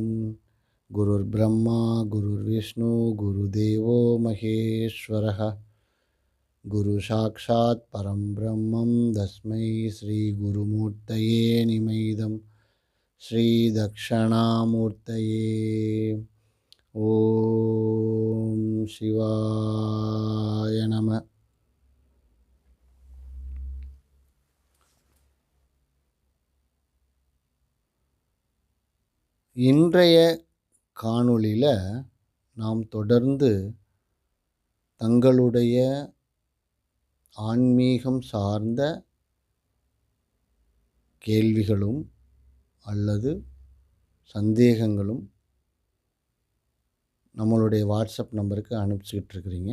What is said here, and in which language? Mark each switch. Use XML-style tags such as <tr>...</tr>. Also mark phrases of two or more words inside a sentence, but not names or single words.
<sa>गुरुर्ब्रह्मा गुरुर्विष्णु गुरुदेवो महेश्वरः गुरु साक्षात् परं ब्रह्मं तस्मै श्री गुरुमूर्तये निमैदं श्री दक्षिणामूर्तये। ओम शिवाय नमः।</sa> <ta>இன்றைய காணொளியில் நாம் தொடர்ந்து தங்களுடைய ஆன்மீகம் சார்ந்த கேள்விகளும் அல்லது சந்தேகங்களும் நம்மளுடைய வாட்ஸ்அப் நம்பருக்கு அனுப்பிச்சிக்கிட்டு இருக்கிறீங்க.</ta>